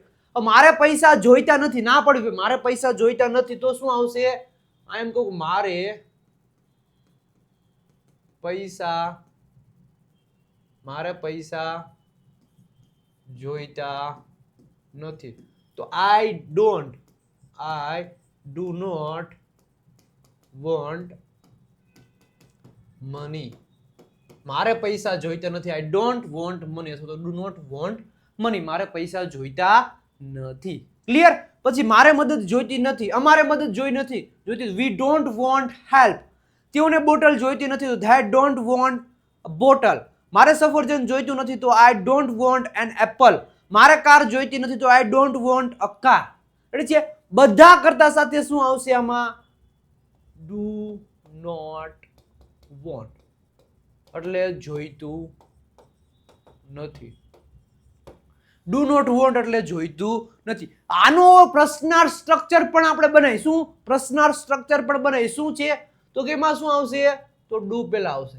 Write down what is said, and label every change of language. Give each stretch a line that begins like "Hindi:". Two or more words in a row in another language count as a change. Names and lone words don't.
Gujarati: મારે પૈસા જોઈતા નથી, ના પડવી, મારે પૈસા જોઈતા નથી તો શું આવશે? આ એમ કહું મારે પૈસા, મારે પૈસા જોઈતા નથી તો
English: I do not want money.
Gujarati: મારે પૈસા જોઈતા નથી.
English: I don't want money
Gujarati: અથવા તો
English: do not want money.
Gujarati: મારે પૈસા જોઈતા નથી. ક્લિયર? પછી મારે મદદ જોઈતી નથી, અમારે મદદ જોઈતી નથી.
English: We don't want help.
Gujarati: તેઓને બોટલ જોઈતી નથી તો
English: they don't want a bottle.
Gujarati: મારે સફરજન જોઈતું નથી તો
English: I don't want an apple.
Gujarati: મારે કાર જોઈતી નથી તો
English: I don't want a car.
Gujarati: એટલે છે બધા કરતા સાથે શું આવશે આમાં?
English: Do not want
Gujarati: એટલે જોઈતું નથી.
English: do not want
Gujarati: એટલે જોઈતું નથી. આનો પ્રશ્નાર્થ સ્ટ્રક્ચર પણ આપણે બનાવીશું. પ્રશ્નાર્થ સ્ટ્રક્ચર પણ બનાવીશું છે તો કે એમાં શું આવશે? તો ડુ પહેલા આવશે.